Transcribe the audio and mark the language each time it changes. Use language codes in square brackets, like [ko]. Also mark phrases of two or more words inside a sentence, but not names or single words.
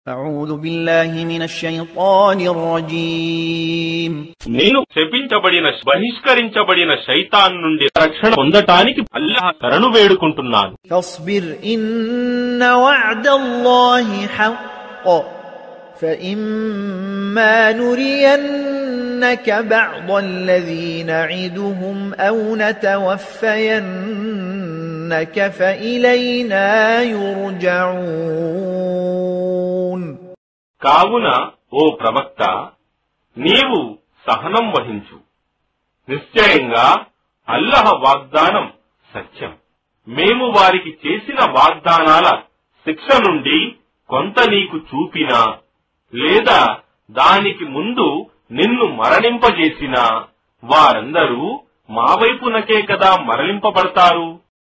[ar] أعوذ بالله من الشيطان الرجيم [te] నేను శపించబడిన బహిష్కరించబడిన శైతాన్ నుండి రక్షణ పొందటానికి అల్లాహ్ శరణు వేడుకుంటున్నాను. [ar] فاصبر إن وعد الله حق فإما نرينك بعض الذي نعدهم أو نتوفينك فإلينا يرجعون. [te] కావున ఓ ప్రవక్త, నీవు సహనం వహించు. నిశ్చయంగా అల్లాహ్ వాగ్దానం సత్యం. మేము వారికి చేసిన వాగ్దానాల శిక్ష నుండి కొంత నీకు చూపినా లేదా దానికి ముందు నిన్ను మరణింపజేసినా వారందరూ మా వైపునకే కదా మరలింపబడతారు.